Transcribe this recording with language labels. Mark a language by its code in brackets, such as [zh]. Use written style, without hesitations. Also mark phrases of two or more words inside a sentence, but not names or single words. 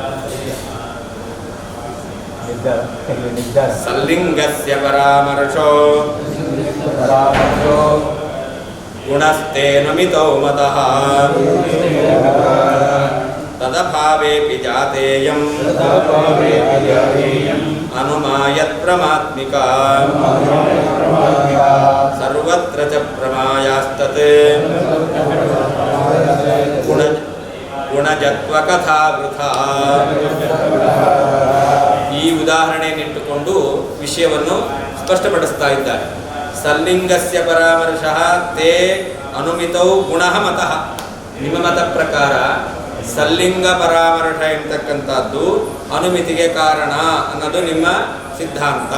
[sa] ಸಲ್ಲಿಂಗಸ್ಯ ಪರಾಮರ್ಶೋ ಗುಣಸ್ಥೇನ ಮಿತೌ ಮತಃ ತದಭಾವೇಪಿ ಜಾತೇಯಂ ಅನುಮಾಯತ್ ಪ್ರಮಾತ್ಮಿಕ ಸರ್ವತ್ರ ಚ ಪ್ರಮಾಯಾಸ್ತತ್ ಗುಣಜತ್ವ ಕಥಾ ವೃಥಾ. [kn] ಈ ಉದಾಹರಣೆಯನ್ನಿಟ್ಟುಕೊಂಡು ವಿಷಯವನ್ನು ಸ್ಪಷ್ಟಪಡಿಸ್ತಾ ಇದ್ದಾರೆ. [sa] ಸಲ್ಲಿಂಗಸ್ಯ ಪರಾಮರ್ಶಃ ತೇ ಅನುಮಿತೌ ಗುಣಃ ಮತಃ. [kn] ನಿಮ್ಮ ಮತ ಪ್ರಕಾರ ಸಲ್ಲಿಂಗ ಪರಾಮರ್ಶ ಎಂತಕ್ಕಂಥದ್ದು ಅನುಮಿತಿಗೆ ಕಾರಣ ಅನ್ನೋದು ನಿಮ್ಮ ಸಿದ್ಧಾಂತ.